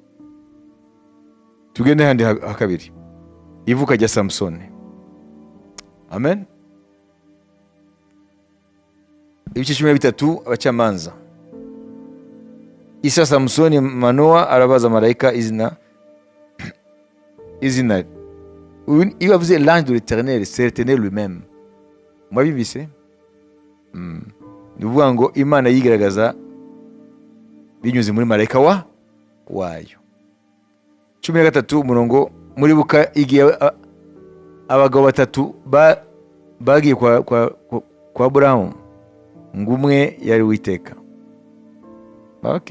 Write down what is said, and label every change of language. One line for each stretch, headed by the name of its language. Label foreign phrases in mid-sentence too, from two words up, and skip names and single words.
Kinyarwanda: Tugende handi hakabiri. Ivuka rya Samsoni. Amen. Ibice 13 Abacamanza. Isa Samsoni Manoa arabaza marayika izina.
French: Il va vous dire l'ange de l'Éternel, c'est l'Éternel lui-même.
Kinyarwanda: Mwabibise? Ni ukuvuga ngo Imana yigaragaza binyuze muri marayika wayo. 13 umurongo, muribuka igihe abagabo 3 bagiye kwa Aburahamu, ngo umwe yari Uwiteka.